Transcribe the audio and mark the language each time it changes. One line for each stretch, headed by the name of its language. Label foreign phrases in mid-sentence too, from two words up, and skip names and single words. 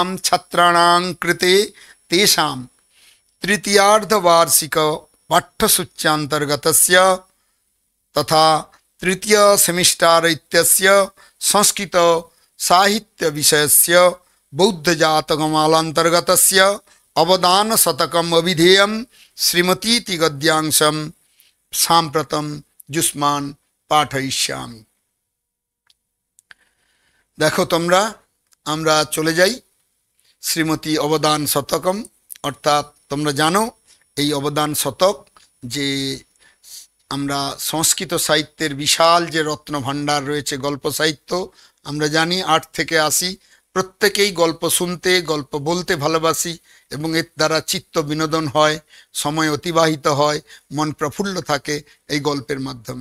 Sanskrit: छात्राणां कृते तेषां तृतीयार्धवार्षिक पाठ्यसूच्यन्तर्गतस्य तथा तृतीय सेमिस्टार इत्यस्य संस्कृत साहित्य विषयस्य बौद्धजातकमालान्तर्गतस्य अवदान शतकम् अभिधेयं श्रीमतीति गद्यांशं साम्प्रतं जुष्मान पाठयिष्यामि।
Bangla: দেখো তোমরা আমরা চলে যাই শ্রীমতী অবদান শতকম অর্থাৎ তোমরা জানো এই অবদান শতক যে আমরা সংস্কৃত সাহিত্যের বিশাল যে রত্ন ভাণ্ডার রয়েছে গল্প সাহিত্য, আমরা জানি 8 থেকে 80 প্রত্যেকেই গল্প শুনতে গল্প বলতে ভালোবাসি এবং এর দ্বারা চিত্ত বিনোদন হয়, সময় অতিবাহিত হয়, মন প্রফুল্ল থাকে এই গল্পের মাধ্যমে।